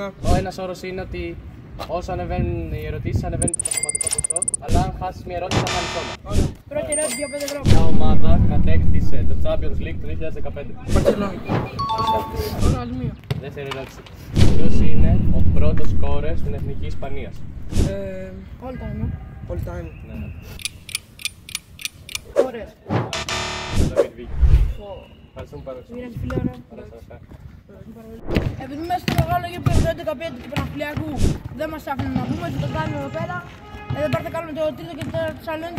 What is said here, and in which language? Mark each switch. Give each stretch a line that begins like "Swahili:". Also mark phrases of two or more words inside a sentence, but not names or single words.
Greek: Ο ένας όρος είναι ότι όσο ανεβαίνουν οι ερωτήσεις, ανεβαίνει το πραγματικό ποσό. Αλλά αν χάσεις μια ερώτηση, θα χάνεις όλα. Πρώτη ερώτηση για 5 ευρώ. Ποια ομάδα κατέκτησε το Champions League το 2015? Μπαρσελόνα. Μία. Δεύτερη ερώτηση. Ποιος είναι ο πρώτος σκόρερ στην εθνική Ισπανίας?
English: All time. All time.
Greek: Ναι, ναι. Ωραία. David Villa. Ευχαριστούμε πάρα πολύ. Μοίρασε φιλόρα. Ωραία. Επειδή μέσα στο μεγάλο γήπεδο του 11-5 του Παναθηναϊκού δεν μας άφηναν να πούμε, θα το κάνουμε εδώ πέρα. Εδώ πέρα θα κάνουμε το τρίτο και το τέταρτο challenge.